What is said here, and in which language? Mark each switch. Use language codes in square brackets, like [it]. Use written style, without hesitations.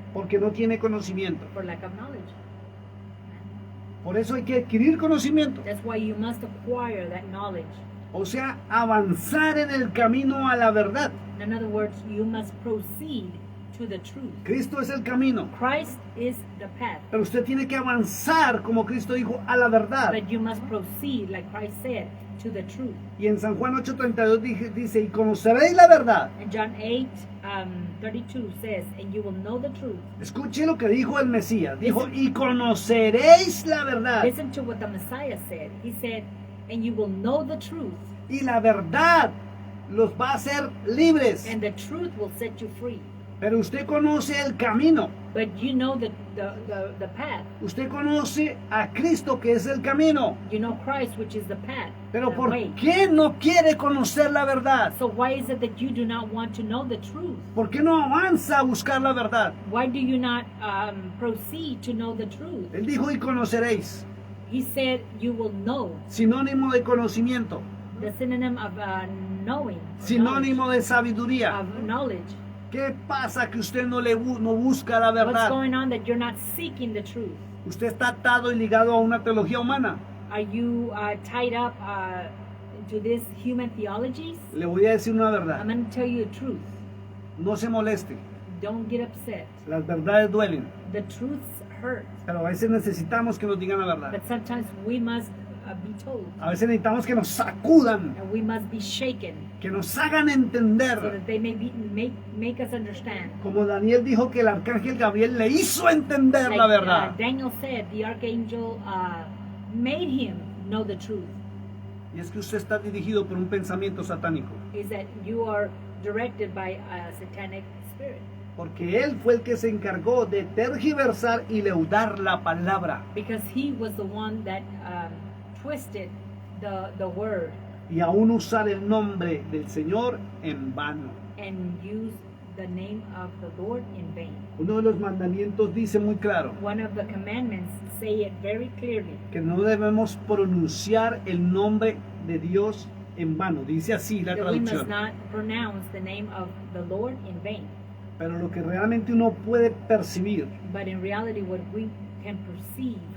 [es] porque no tiene conocimiento. [en] for lack of knowledge. [es] Por eso hay que adquirir conocimiento, [en] That's why you must acquire that knowledge. [es] o sea, avanzar en el camino a la verdad. [en] In other words, you must proceed to the truth. [es] Cristo es el camino. [en] Christ is the path. [es] Pero usted tiene que avanzar, como Cristo dijo, a la verdad. [en] But you must proceed, like Christ said, to the truth. [es] Y en San Juan 8:32 dice, y conoceréis la verdad. [en] And John 8:32 says, and you will know the truth. [es] Escuche lo que dijo el Mesías. Dijo, y conoceréis la verdad. [en] Listen to what the Messiah said. He said, and you will know the truth. [es] Y la verdad los va a hacer libres. [en] And the truth will set you free. [es] Pero usted conoce el camino. [en] But you know the path. [es] Usted conoce a Cristo, que es el camino. [en] You know Christ, which is the path. [es] Pero [en] the [es] ¿por [en] way. [es] qué no quiere conocer la verdad? [en] So why is it that you do not want to know the truth? [es] ¿Por qué no avanza a buscar la verdad? [en] Why do you not proceed to know the truth? [es] Él dijo, y conoceréis. [en] He said, you will know. [es] Sinónimo de conocimiento. [en] The synonym of knowing. [es] Sinónimo de sabiduría. [en] Of knowledge. [es] ¿Qué pasa que usted no busca la [en] What's [es] verdad? [en] going on that you're not seeking the truth? [es] Usted está atado y ligado a una teología humana. [en] Are you tied up into these human theologies? [es] Le voy a decir una [en] I'm [es] verdad. [en] going to tell you the truth. [es] No se moleste. [en] Don't get upset. [es] Las verdades duelen. [en] The truths hurt. [es] Pero a veces necesitamos que nos digan la verdad. [en] But sometimes we must be told. [es] A veces necesitamos que nos sacudan. [en] And we must be shaken. [es] Que nos hagan [en] So [es] entender. [en] that they may make us understand. [es] Como Daniel dijo que el arcángel Gabriel le hizo entender [en] Like [es] la verdad. [en] Daniel said, the archangel made him know the truth. [es] Y es que usted está dirigido por un pensamiento satánico. [en] Is that you are directed by a satanic spirit. [es] Porque él fue el que se encargó de tergiversar y leudar la palabra. [en] Because he was the one that twisted the word [es] Y aún usar el nombre del Señor en vano. [en] and used the name of the Lord in vain. [es] Uno de los mandamientos dice muy claro [en] One of the commandments say it very clearly [es] que no debemos pronunciar el nombre de Dios en vano. Dice así la [en] that we must [es] traducción. [en] not pronounce the name of the Lord in vain. [es] Pero lo que realmente uno puede percibir [en] But in reality, what we can perceive